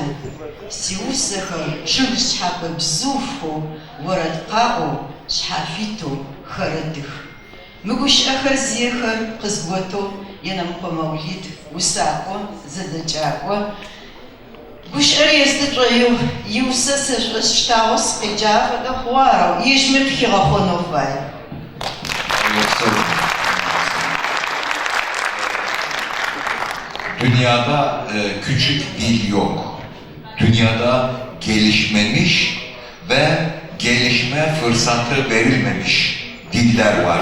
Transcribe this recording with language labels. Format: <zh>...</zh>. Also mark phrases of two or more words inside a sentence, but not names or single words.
<ady>Сиусэхэр чъыг шъхьапэ бзыуфэу, орэд къаӏоу, шъхьафитэу хэрэдых. Мыгущыӏэхэр зиехэр къызготэу Енэмыкъо Мэулид усакӏо, зэдэкӏакӏо. Гущыӏэр естышӏоеу иусэ сэшӏощтагъэу сыкъеджагъэ фэдэ хъугъэ арэу ежьми пхигъэхъонэу фай.</ady> <tr>Dünyada küçük dil yok. Dünyada gelişmemiş ve gelişme fırsatı verilmemiş diller var.</tr>